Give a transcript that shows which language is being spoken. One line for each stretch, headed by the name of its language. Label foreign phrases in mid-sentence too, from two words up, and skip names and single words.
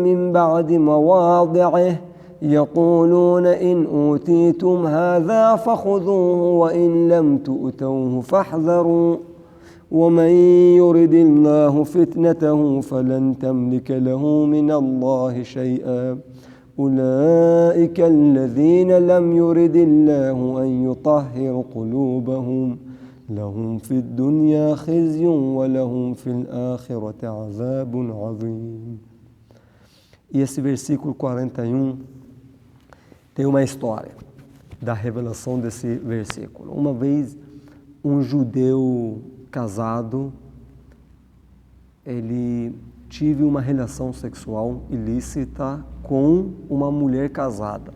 Arabic: من بعد مواضعه يقولون إن أوتيتم هذا فخذوه وإن لم تؤتوه فاحذروا ومن يرد الله فتنته فلن تملك له من الله شيئا أولئك الذين لم يرد الله أن يطهر قلوبهم لهم في الدنيا خزي ولهم في الآخرة عذاب عظيم.
Portuguese: E esse versículo 41 tem uma história da revelação desse versículo. Uma vez, um judeu casado, ele tive uma relação sexual ilícita com uma mulher casada.